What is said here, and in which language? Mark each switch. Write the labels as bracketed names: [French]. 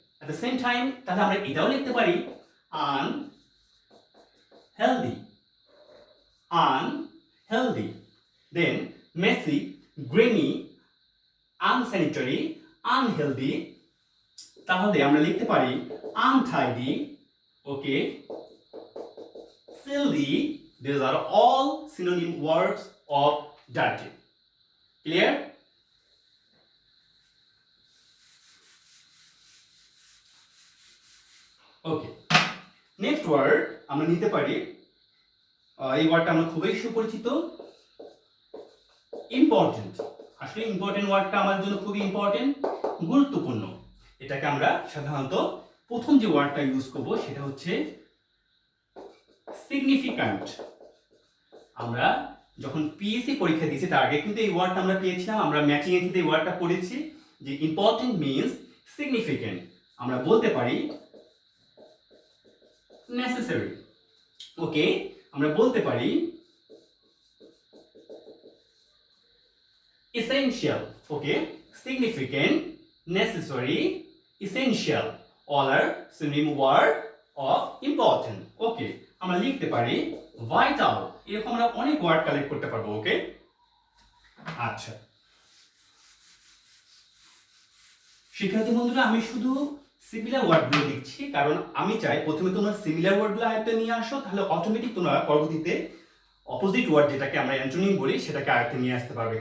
[English] at the same time [Bangla] তাহলে আমরা এটাও লিখতে পারি আনহেলদি, আনহেলদি। [English] Then messy, grimy, unsanitary, unhealthy. [Bangla] তাহলে আমরা লিখতে পারি untidy, okay, filthy. [English] These are all synonym words of dirty. Clear? Okay. Next word [Bangla] আমরা নিতে পারি, এই ওয়ার্ডটা আমরা খুবই সুপরিচিত, ইম্পর্টেন্ট। আসলে ইম্পর্টেন্ট ওয়ার্ডটা আমাদের জন্য খুবই ইম্পর্টেন্ট, গুরুত্বপূর্ণ। এটাকে আমরা সাধারণত প্রথম যে ওয়ার্ডটা ইউজ করব সেটা হচ্ছে সিগনিফিক্যান্ট। আমরা যখন পিএসসি পরীক্ষা দিয়েছি তার আগে কিন্তু এই ওয়ার্ডটা আমরা পেয়েছিলাম, আমরা ম্যাচিং এ কিন্তু এই ওয়ার্ডটা পড়েছি যে ইম্পর্টেন্ট মিন্স সিগনিফিক্যান্ট। আমরা বলতে পারি নেসেসারি। ওকে, আমরা বলতে পারি essential. [English] Okay, significant, necessary, essential, all are synonym word of important. Okay, [Bangla] আমরা লিখতে পারি vital। এরকম আমরা অনেক ওয়ার্ড কালেক্ট করতে পারবো। ওকে, আচ্ছা শিক্ষার্থী বন্ধুরা, আমি শুধু সিমিলার ওয়ার্ডগুলো লিখছি কারণ আমি চাই প্রথমে তোমরা সিমিলার ওয়ার্ডগুলো আয়ত্তে নিয়ে আসো, তাহলে অটোমেটিক তোমরা পরবর্তীতে অপোজিট ওয়ার্ড যেটাকে আমরা অ্যান্টোনিম বলি সেটাকে আয়ত্তে নিয়ে আসতে পারবে।